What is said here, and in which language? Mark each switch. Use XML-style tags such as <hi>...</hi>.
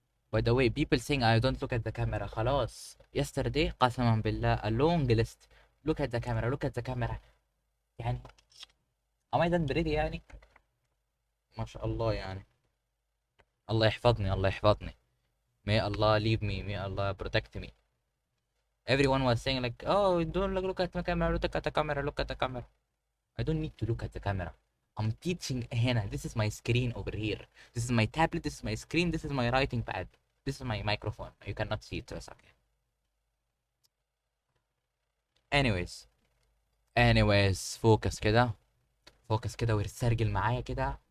<en>By the way, people saying I don't look at the camera.</en> <ar>خلاص.</ar> <en>Yesterday</en> <ar>قسما بالله</ar> <en>a long list. Look at the camera, look at the camera.</en> <ar>يعني</ar> <en>am I done already</en> <ar>يعني؟ ما شاء الله يعني. الله يحفظني الله يحفظني.</ar> <en>May Allah leave me, may Allah protect me. Everyone was saying like, oh, don't look at the camera, look at the camera, look at the camera. I don't need to look at the camera. I'm teaching</en> <ar>هنا.</ar> <en>This is my screen over here. This is my tablet, this is my screen, this is my writing pad. This is my microphone. You cannot see it, so it's okay. Anyways, focus كده. Focus</en> <ar>كده وارتسرجل معايا كده.</ar>